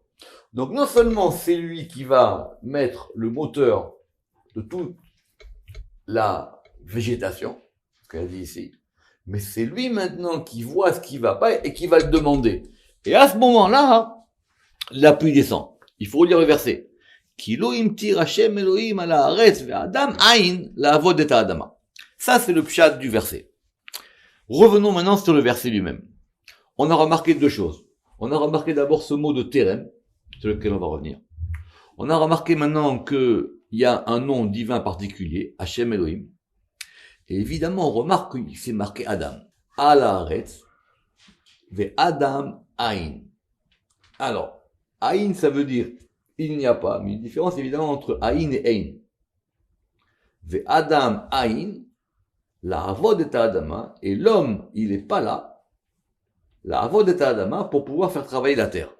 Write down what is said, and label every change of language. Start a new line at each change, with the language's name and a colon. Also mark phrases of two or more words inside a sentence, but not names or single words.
French: Donc non seulement c'est lui qui va mettre le moteur de toute la végétation, ce qu'elle dit ici, mais c'est lui maintenant qui voit ce qui va pas et qui va le demander. Et à ce moment-là, la pluie descend. Il faut lire le verset.
Hebrew: כי לא המטיר השם אלוהים על הארץ ואדם אין לעבוד את האדמה.
French: Ça, c'est le pshat du verset. Revenons maintenant sur le verset lui-même. On a remarqué deux choses. On a remarqué d'abord ce mot de terem, sur lequel on va revenir. On a remarqué maintenant qu'il y a un nom divin particulier, Hashem Elohim. Et évidemment, on remarque qu'il s'est marqué Adam.
Hebrew: על הארץ ואדם אין.
French: Alors, aïn, ça veut dire il n'y a pas, mais une différence évidemment entre aïn et ein.
Hebrew: ואדם אין, לעבוד את האדמה,
French: et l'homme, il n'est pas là,
Hebrew: לעבוד את האדמה,
French: pour pouvoir faire travailler la terre.